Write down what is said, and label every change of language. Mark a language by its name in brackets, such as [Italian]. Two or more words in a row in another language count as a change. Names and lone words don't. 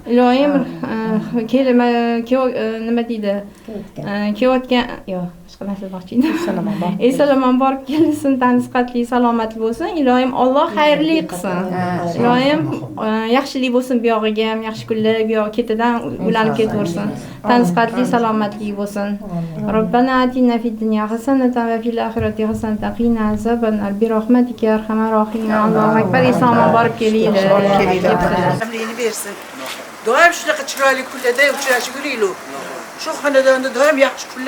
[Uzbek] iloyim kelma nima deydi kelayotgan yo'q boshqa narsa demoqchi edim eson borib kelsin tansiqatli salomatli bo'lsin iloyim Alloh xayrli qilsin iloyim yaxshilik bo'lsin buyog'iga ham yaxshi kunlar buyog'i ketidan ulanib ketaversin tansiqatli salomatli bo'lsin [Arabic] ربنا آتنا في الدنيا حسنة وفي الآخرة حسنة وقنا عذاب النار برحمتك يا أرحم الراحمين الله أكبر [Uzbek] eson borib kelinglar amrini bersin doim shunaqa chiroyli kunlarda uchrashib yuraylik shu xonadonda doim yaxshi kunlar